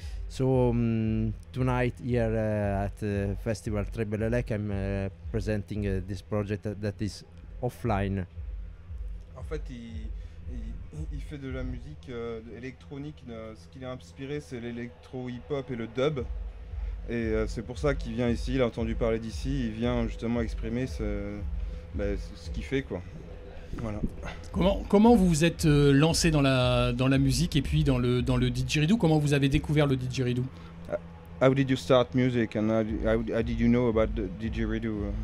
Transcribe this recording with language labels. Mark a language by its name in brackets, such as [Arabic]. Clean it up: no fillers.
[English] So tonight here at Festival Tribal Elec, I'm presenting this project that is offline. [French] En fait, il fait de la musique électronique. Ce qu'il a inspiré, c'est l'électro-hip-hop et le dub. Et c'est pour ça qu'il vient ici, il a entendu parler d'ici, il vient justement exprimer ce qu'il fait, quoi. Voilà. Comment vous vous êtes lancé dans la musique et puis dans le didgeridoo? Comment vous avez découvert le didgeridoo? [English] How did you start music and how did you know about the didgeridoo?